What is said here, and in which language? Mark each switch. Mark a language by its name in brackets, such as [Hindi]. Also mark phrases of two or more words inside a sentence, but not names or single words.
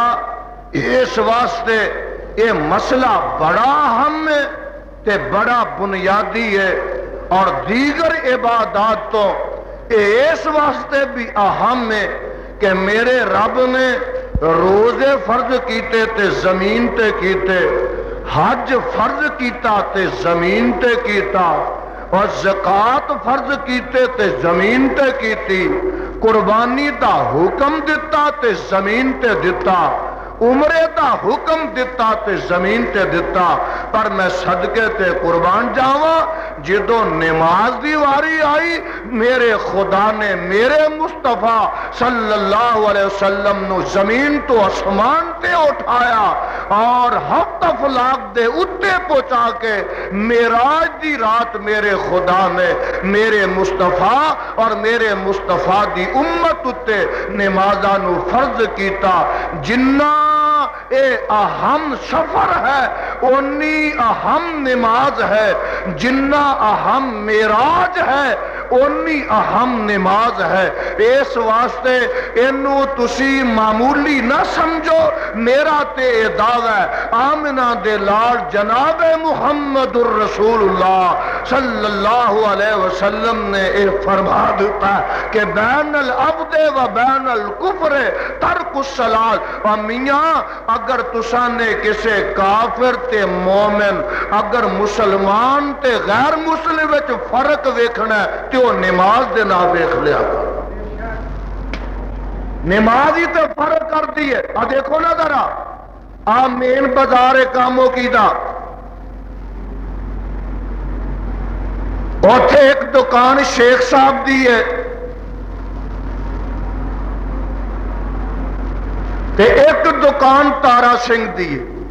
[Punjabi] اس واسطے یہ مسئلہ بڑا اہم ہے تے بڑا بنیادی ہے، اور دیگر عبادات تو اس واسطے بھی اہم ہے کہ میرے رب نے روزے فرض کیتے تے زمین تے کیتے، حج فرض کیتا تے زمین تے کیتا، اور زکات فرض کیتے تے زمین تے کیتی، قربانی دا حکم دتا تے زمین تے دتا، عمرے دا حکم دتا تے زمین تے دتا، پر میں صدقے تے قربان جاواں جدوں نماز دی واری آئی میرے خدا نے میرے مصطفیٰ [Arabic] صلی اللہ علیہ وسلم [Punjabi] نو زمین تو آسمان تے اٹھایا اور ہفت افلاک دے اتے پہنچا کے معراج دی رات میرے خدا نے میرے مصطفیٰ اور میرے مصطفیٰ دی امت اتے نمازاں نو فرض کیتا۔ جنہ اے اہم سفر ہے اونی اہم نماز ہے، جنہ اہم معراج ہے اونی اہم نماز ہے۔ اس واسطے اینو تسی معمولی نہ سمجھو، میرا تے دعویٰ ہے آمنہ دے لال جناب محمد الرسول اللہ [Arabic] صلی اللہ علیہ وسلم [Punjabi] نے اے فرما دیتا ہے کہ [Arabic] بین العبد و بین الکفر ترک الصلاۃ۔ [Punjabi] اور میاں اگر تساں نے کسے کافر تے مومن، اگر مسلمان تے غیر مسلم وچ فرق ویکھنا ہے تے وہ نماز دے نال ویکھ لیا کر، نماز ہی تے فرق کر دی ہے۔ دیکھو نا ذرا مین بازار کاموں کی دا اوتھے ایک دکان شیخ صاحب دی ہے تے ایک دکان تارا سنگھ دی ہے،